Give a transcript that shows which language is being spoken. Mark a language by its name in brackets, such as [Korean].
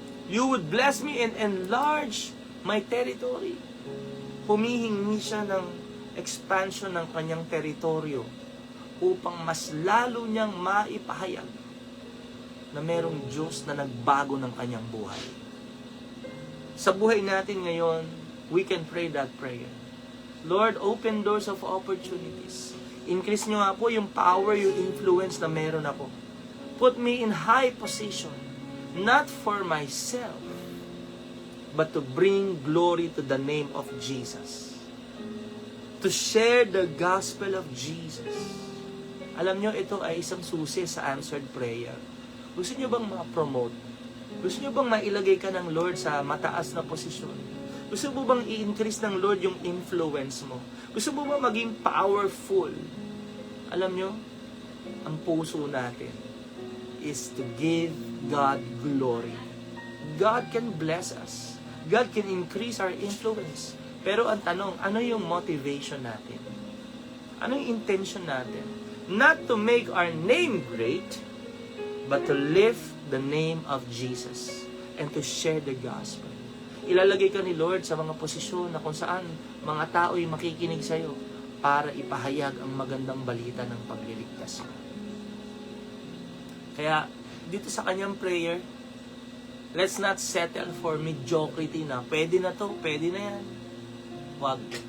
[English] You would bless me and enlarge my territory. [Filipino] Humihingi siya ng expansion ng kanyang teritoryo upang mas lalo niyang maipahayag na merong Diyos na nagbago ng kanyang buhay. Sa buhay natin ngayon, [English] we can pray that prayer. Lord, open doors of opportunities. [Filipino] Increase nyo nga po yung power, yung influence na meron ako. [English] Put me in high position, not for myself, but to bring glory to the name of Jesus. To share the gospel of Jesus. [Filipino] Alam nyo, ito ay isang susi sa answered prayer. Gusto nyo bang ma-promote? Gusto nyo bang mailagay ka ng Lord sa mataas na posisyon? Gusto mo bang i-increase ng Lord yung influence mo? Gusto mo bang maging powerful? Alam nyo, ang puso natin [English] is to give God glory. God can bless us. God can increase our influence. [Filipino] Pero ang tanong, ano yung motivation natin? Ano yung intention natin? [English] Not to make our name great, but to lift the name of Jesus and to share the gospel. [Filipino] Ilalagay ka ni Lord sa mga posisyon na kung saan mga tao'y makikinig sa iyo para ipahayag ang magandang balita ng pagliligtas mo. Kaya, dito sa kanyang prayer, [English] let's not settle for mediocrity [Filipino] na pwede na to, pwede na yan. Wag.